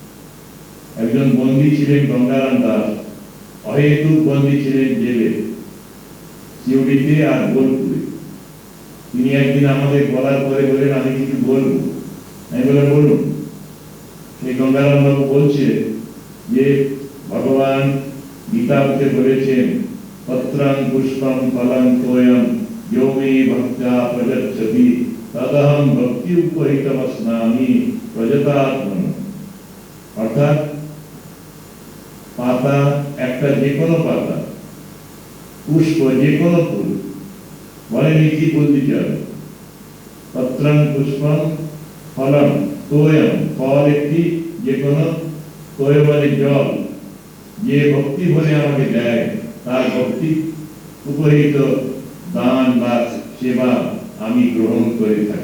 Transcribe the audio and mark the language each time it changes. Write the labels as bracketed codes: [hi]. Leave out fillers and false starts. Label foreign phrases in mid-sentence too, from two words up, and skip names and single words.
[bn] একজন বন্দী ছিলেন গঙ্গারাম দাস, অহেতুক বন্দী ছিলেন জেলে, সিউড়িতে আর বোলপুরে। তিনি একদিন আমাদের বলার পরে বলেন, আমি কিছু বলবো। আমি বললাম, বলুন। সেই গঙ্গারাম বাবু বলছে যে ভগবান গীতাতে বলেছেন, [sa] পত্রাং পুষ্পম ফলং তোয়ম यो मे भक्त्या प्रयच्छति तदहं भक्ति उपहितमस्नामि प्रजतात्मन। [bn] অর্থাৎ পাতা একটা যে কোনো পাতা, পুষ্প যে কোনো ফুল, বলেন কি ফুল দিতে হবে? [sa] পত্রং পুষ্পম ফলম তোয়ম, [bn] ফল একটি যে কোনো, তোয় বলে জল, যে ভক্তি বলে আমাকে দেয় তার ভক্তি উপহিত দান বা সেবা আমি গ্রহণ করে থাকি।